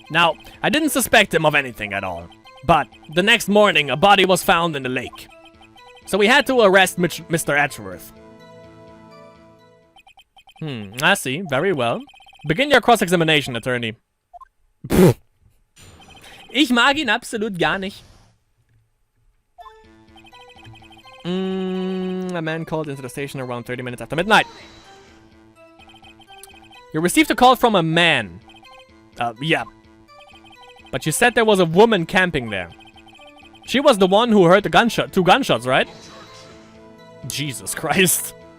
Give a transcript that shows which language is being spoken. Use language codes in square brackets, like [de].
[en] Now, I didn't suspect him of anything at all. But the next morning, a body was found in the lake. So we had to arrest Mr. Edgeworth. I see. Very well. Begin your cross-examination, attorney. [de] Ich mag ihn absolut gar nicht. [en] A man called into the station around 30 minutes after midnight. You received a call from a man. Yeah. But you said there was a woman camping there. She was the one who heard the two gunshots, right? Jesus Christ.